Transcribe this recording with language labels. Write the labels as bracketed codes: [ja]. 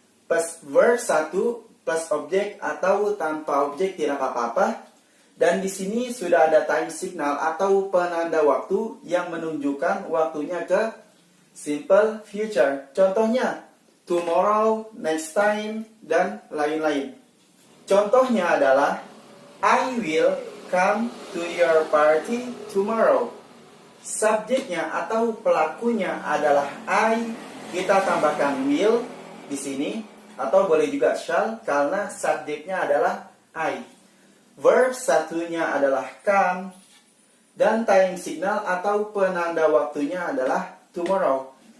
[id] Plus verb 1 plus objek atau tanpa objek tidak apa-apa. Dan di sini sudah ada [en] time signal [id] atau penanda waktu yang menunjukkan waktunya ke [en] simple future. [id] Contohnya, [en] tomorrow, next time, [id] dan lain-lain. [en] Contohnya adalah, I will come to your party tomorrow. [id] Subjeknya atau pelakunya adalah I, kita tambahkan will di sini. Atau boleh juga shall karena subjeknya adalah I. Verb 1-nya adalah come. Dan [en] time signal [id] atau penanda waktunya adalah tomorrow.